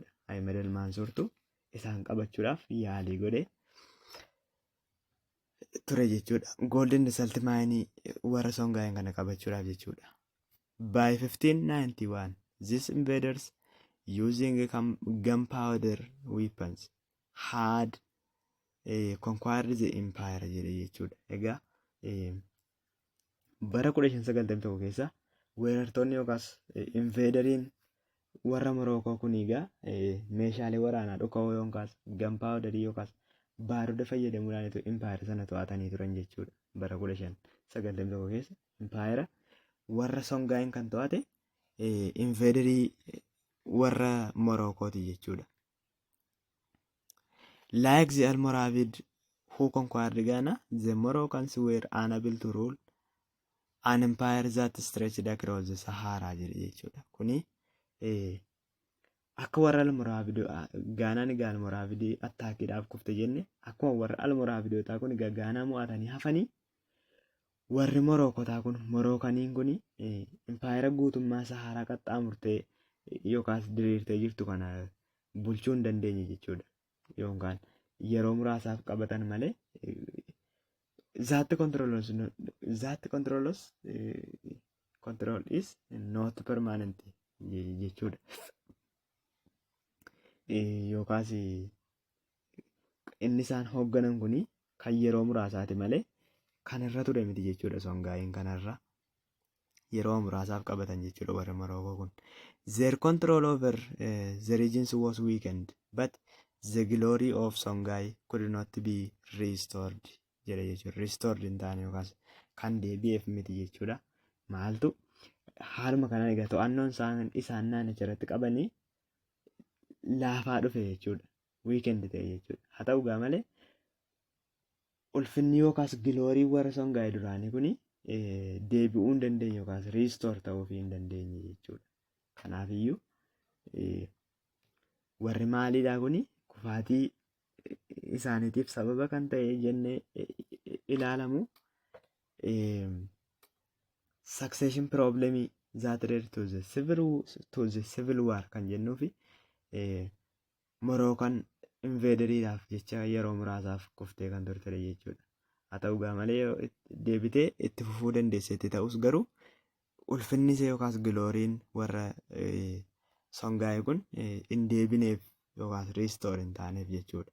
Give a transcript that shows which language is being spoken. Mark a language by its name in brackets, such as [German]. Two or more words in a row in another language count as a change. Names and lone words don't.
[Oromo] Ahmed al-Mansurtu isaan qabachuudhaaf yaalii godhe ture jechuudha. Golden Salt Mine warra Songhai kana qabachuudhaaf jechuudha. [English] By 1591, these invaders using gunpowder weapons had conquered the empire [Oromo] jedhe jechuudha. Egaa bara 1591 keessa weerartoonni yookaas invaderiin warra Morookoo kun egaa meeshaalee waraanaa dhuka'oo yookaas gunpowderii yookaas baaruda fayyadamuudhaan empire sana to'atanii turan jechuudha. Bara 1591 keessa empire warra Songhai kan to'ate invaderii warra Morookooti jechuudha. [English] Like the Almoravid who conquered Ghana, the Moroccans were unable to rule an empire that stretched across the Sahara jechuudha. [Oromo] Kuni akka warra Almoraavidoo Gaanaan egaa Almoraavidii attaakiidhaaf kufte jenne akkuma warra Almoraavidootaa kun egaa Gaanaa mo'atanii hafanii warri Morookotaa kun Morookaniin kun empayera guutummaa Saharaa qaxxaamurtee yookaas diriirtee jirtu kana bulchuu hin dandeenye jechuudha. Yookaan yeroo muraasaaf qabatan malee [English] that control is not permanent [Oromo] jechuudha. Yookaas inni isaan hoogganan kun kan yeroo muraasaati malee kan irra ture miti jechuudha. Songaayin kanarra yeroo muraasaaf qabatan jechuudha warri Morookoo kun. [English] Their control over the regions was weakened, but the glory of Songhai could not be restored [Oromo] jedha jechuudha. Restored hin taane yookaas kan deebi'eef miti jechuudha. Maaltu haaluma kanaan egaa to'annoon isaan naannicha irratti qabanii laafaa dhufe jechuudha. Weekend ta'e jechuudha. Haa ta'u gaa malee ulfinni yookaas giloorii warra Songhai duraanii kun deebi'uu hin dandeenye yookaas restore ta'uu hin dandeenye jechuudha. Kanaafiyyuu warri maaliidhaa kun kufaatii isaaniitiif sababa kan ta'e jennee ilaalamu [English] succession problem that led to the civil war [Oromo] kan jennuufi Moroccan invaderiidhaaf jecha yeroo muraasaaf kuftee kan turte jechuudha. Haa ta'u gaa malee deebitee itti fufuu dandeessetti ta'us garuu ulfinni ishee yookaas gilooriin warra Songhai kun hin deebineef yookaas restore hin taaneef jechuudha.